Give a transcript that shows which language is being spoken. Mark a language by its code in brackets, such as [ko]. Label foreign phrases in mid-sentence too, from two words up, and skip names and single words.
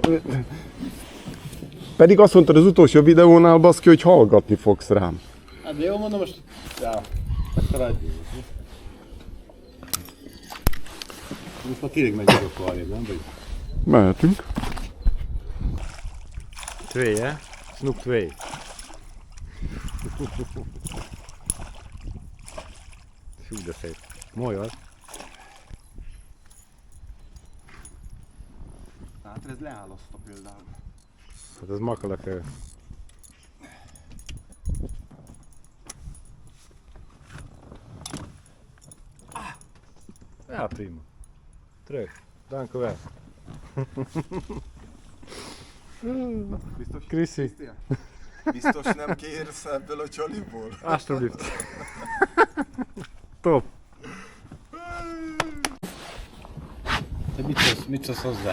[hu] Pedig azt mondtad az utolsó videónál, baszki, hogy hallgatni fogsz rám. Hát de jó, mondom most... Ja, akkor adjunk. Most már tényleg megyünk akkor arrébb, nem? Vagy? Mehetünk. [nl] 2, hè? Snoep 2. [hu] Fú, de szép. [nl] Mooi hoor. [hu] Hát ez leálaszta például. [nl] Dat is makkelijk. Ja, prima. Terug. Dank u wel. [hu] Biztos, Kriszi. Biztos nem kérsz ebből a csaliból? [nl] Alsjeblieft. Top. [hu] Te mit szólsz hozzá?